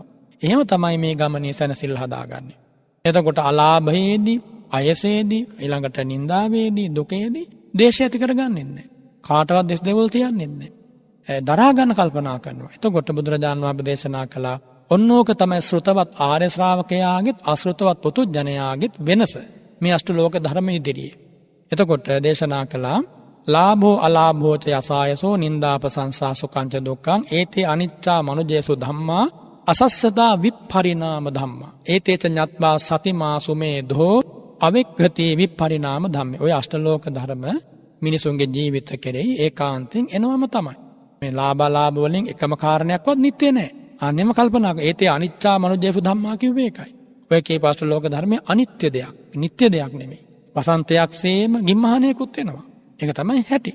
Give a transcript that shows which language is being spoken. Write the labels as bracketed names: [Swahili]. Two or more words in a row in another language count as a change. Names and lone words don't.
[Sinhala] එහෙම තමයි මේ ගමනේ සැනසෙල්ල හදාගන්නේ. එතකොට අලාභයේදී, අයසේදී, ඊළඟට නින්දාවේදී, දුකේදී දේශය ඇති කරගන්නේ නැහැ. කාටවත් දෙස් දෙවල් තියන්නේ නැහැ. දරා ගන්න කල්පනා කරනවා. එතකොට බුදුරජාණන් වහන්සේ දේශනා කළා ඔන්නෝක තමයි ශ්‍රුතවත් ආර්ය ශ්‍රාවකයාගෙත් අශ්‍රුතවත් පුතුජනයාගෙත් වෙනස. මේ අෂ්ටලෝක ධර්ම ඉදිරියේ. එතකොට දේශනා කළා [Pali] ලාභෝ අලාභෝච යසායසෝ නින්දාපසංසා සුඛංච දුක්ඛං ඒතේ අනිච්චා මනුජේසු ධම්මා අසස්සතා විපරිණාම ධම්මා ඒතේච ඤත්වා සතිමා සුමේධෝ අවික්ඛති විපරිණාම ධම්මේ. [Sinhala] ඔය අෂ්ටලෝක ධර්ම මිනිසුන්ගේ ජීවිත කෙරෙහි ඒකාන්තයෙන් එනවම තමයි. මේ ලාභ වලින් එකම කාරණයක්වත් නිත්‍ය නැහැ. අන්නේම කල්පනා කර [Pali] ඒතේ අනිච්චා මනුජේසු ධම්මා [Sinhala] කිව්වේ ඒකයි. ඔය කීප අෂ්ටලෝක ධර්මයේ අනිත්‍ය දෙයක්, නිත්‍ය දෙයක් නෙමෙයි. වසන්තයක්සේම ගිම්මහණයකුත් වෙනවා. ඒක තමයි හැටි.